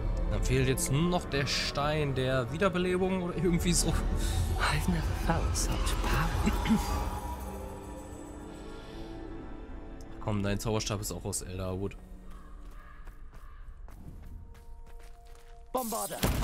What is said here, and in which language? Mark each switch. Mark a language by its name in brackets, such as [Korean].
[German] Dann fehlt jetzt nur noch der Stein der Wiederbelebung oder irgendwie so. [English] I've never felt such power. [German] Komm, dein Zauberstab ist auch aus Elderwood. Bombarder!